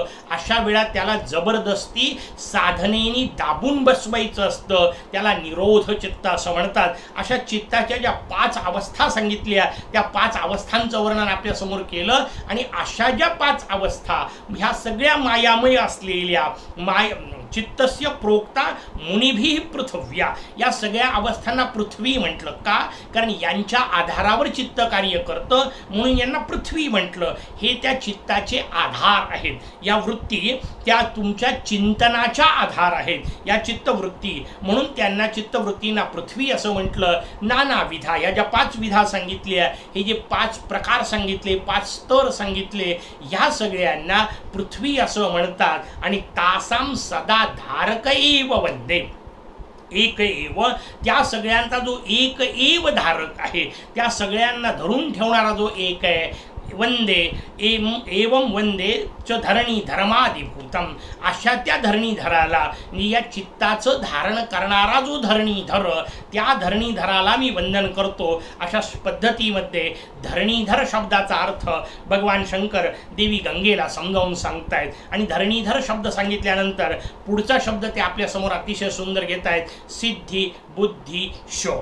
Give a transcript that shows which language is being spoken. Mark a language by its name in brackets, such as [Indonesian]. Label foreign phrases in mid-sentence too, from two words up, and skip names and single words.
[Marathi] अशा वेळा त्याला जबरदस्ती साधनेने दाबून बसवायचं असतं. त्याला निरोध चित्त असं म्हणतात. अशा चित्ताच्या ज्या 5 अवस्था सांगितल्या, त्या 5 अवस्थांचं वर्णन आपल्यासमोर केलं. आणि अशा ज्या 5 अवस्था ह्या सगळ्या मायामय असलेल्या [Sanskrit] चित्तस्य प्रोक्ता मुनिभी पृथ्व्या, [Marathi] या सगळ्या अवस्थांना पृथ्वी म्हटलं. का? कारण यांच्या आधारावर चित्त कार्य करतं, म्हणून यांना पृथ्वी म्हटलं. हे त्या चित्ताचे आधार आहेत. या वृत्ती त्या तुमच्या चिंतनाच्या आधार आहेत, या चित्तवृत्ती, म्हणून त्यांना चित्तवृत्तींना पृथ्वी असं म्हटलं. [Sanskrit] नाना विधा, [Marathi] या ज्या 5 विधा सांगितल्या, हे जे 5 प्रकार सांगितले, 5 स्तर सांगितले, ह्या सगळ्यांना पृथ्वी असं म्हणतात. [Sanskrit] आणि तासाम सदा धारक एव वंदे, एक एव, [Marathi] त्या सगळ्यांचा जो [Sanskrit] एक एव [Marathi] धारक आहे, त्या सगळ्यांना धरून ठेवणारा जो एक आहे, [Sanskrit] वंदे एवं वंदे च धरणी धर्माधिभूतम, [Marathi] अशा त्या धरणीधराला, या चित्ताचं धारण करणारा जो धरणीधर, त्या धरणीधराला मी वंदन करतो. अशा पद्धतीमध्ये धरणीधर शब्दाचा अर्थ भगवान शंकर देवी गंगेला समजावून सांगतायत. आणि धरणीधर शब्द सांगितल्यानंतर पुढचा शब्द ते आपल्यासमोर अतिशय सुंदर घेत आहेत, सिद्धी बुद्धी शो.